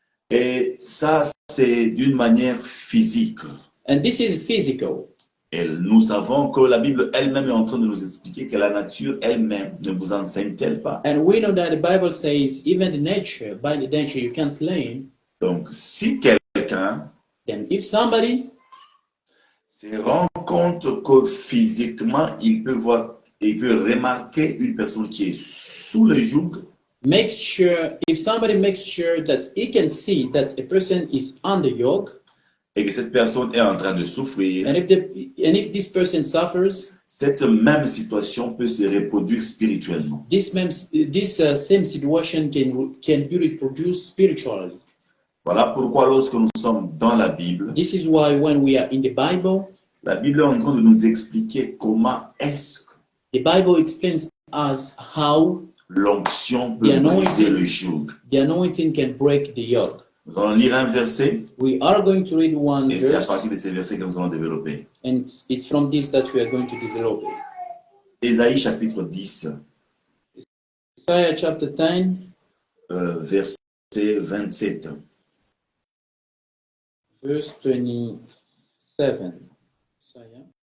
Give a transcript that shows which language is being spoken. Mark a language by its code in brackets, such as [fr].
[fr] Et ça, c'est d'une manière physique. [en] And this is physical. [fr] Et nous savons que la Bible elle-même est en train de nous expliquer que la nature elle-même ne vous enseigne-t-elle pas. [en] And we know that the Bible says even by the nature you can't learn. [fr] Donc, si quelqu'un [en] Then if somebody [fr] se rend compte que physiquement, il peut remarquer une personne qui est sous le joug, [en] if somebody makes sure that he can see that a person is on the yoke, [fr] et que cette personne est en train de souffrir, [en] and if this person suffers, [fr] cette même situation peut se reproduire spirituellement. [en] this same situation can be reproduced spiritually. [fr] Voilà pourquoi lorsque nous sommes dans la Bible, [en] This is why when we are in the Bible, [fr] la Bible est en train de nous expliquer comment est-ce que [en] the Bible explains us how [fr] l'onction peut briser le joug. [en] the anointing can break the yoke. [fr] Nous allons lire un verset [en] We are going to read one [fr] et c'est à [en] verse, [fr] partir de ces versets que nous allons développer. [en] and it's from this that we are going to develop it. [fr] Ésaïe chapitre 10, [en] Isaiah chapter 10, [fr] verset 27. [en] verse 27. Isaiah.